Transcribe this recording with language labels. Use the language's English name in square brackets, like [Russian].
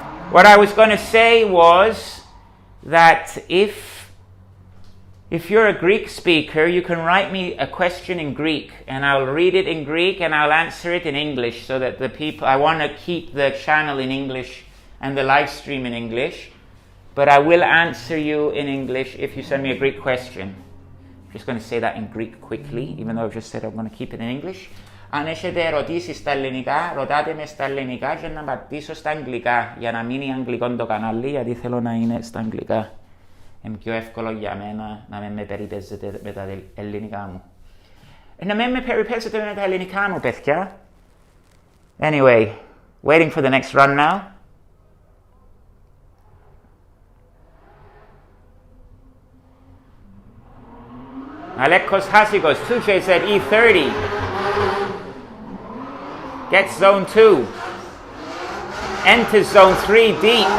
[English] What I was going to say was that if you're a Greek speaker, you can write me a question in Greek and I'll read it in Greek and I'll answer it in English so that the people, I want to keep the channel in English and the live stream in English, but I will answer you in English if you send me a Greek question. I'm just going to say that in Greek quickly, even though I've just said I'm going to keep it in English. [Greek] Αν έχετε ερωτήσεις στα ελληνικά, ρωτάτε με στα ελληνικά και να απαντήσω στα αγγλικά για να μείνει αγγλικό το κανάλι, γιατί θέλω να είναι στα αγγλικά. Είναι πιο εύκολο για μένα να μην με περιπέζετε με τα ελληνικά μου. Να μην με περιπέζετε με τα ελληνικά μου, παιδιά. [English] Anyway, waiting for the next run now. Alekos Hasigos, 2JZ E30. Gets zone 2. Enters zone 3 deep.